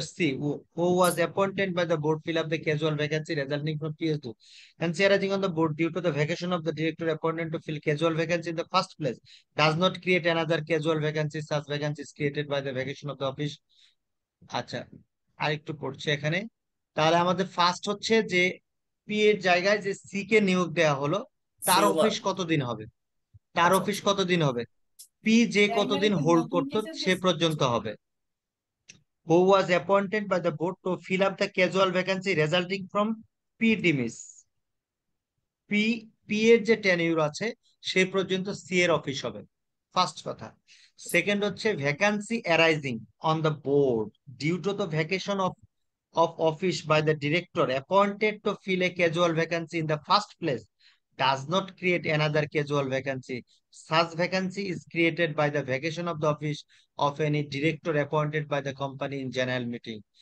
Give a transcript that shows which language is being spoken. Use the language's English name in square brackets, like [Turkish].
[English] C, who was appointed by the board, fill up the casual vacancy resulting from PS2. Hence, arising on the board due to the vacation of the director appointed to fill casual vacancy in the first place does not create another casual vacancy. Such vacancy is created by the vacation of the office. [Bangla] আচ্ছা, আরেকটু পড়ছে এখানে। তাহলে আমাদের first হচ্ছে যে P এর জায়গায় যে সি কে নিয়োগ দেওয়া হলো, তার সি অফিস কতদিন হবে, তার আচ্ছা অফিস কতদিন হবে, পি যে কতদিন হোল্ড করতো সে পর্যন্ত হবে। [English] Who was appointed by the board to fill up the casual vacancy resulting from P dismiss. [Bangla] P এর যে টেনিউর আছে সে পর্যন্ত সি এর অফিস হবে, ফার্স্ট কথা। [English] Second হচ্ছে vacancy arising on the board due to the vacation of office by the director appointed to fill a casual vacancy in the first place does not create another casual vacancy. Such vacancy is created by the vacation of the office of any director appointed by the company in general meeting.